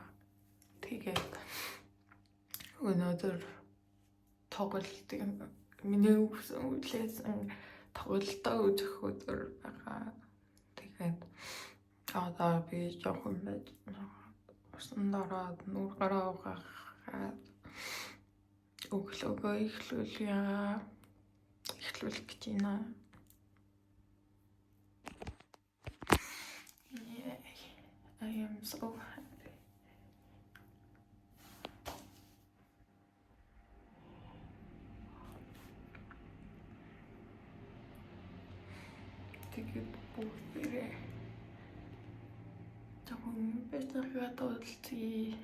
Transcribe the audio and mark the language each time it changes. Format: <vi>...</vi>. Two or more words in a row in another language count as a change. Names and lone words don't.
<mn>Тэгээд өнөөдөр тоглолт миний үлээсэн тоглолтоо үзэх өдөр байгаа. Тэгээд одоо би жоохон байж усан дараад нүр гараа угаахад өглөөгөө эхлүүлэх гэж байна.</mn> <en>I am so happy.</en> <mn>Тэгээд бүгдээрээ жоохон бэлтгэгээд уулзъя.</mn>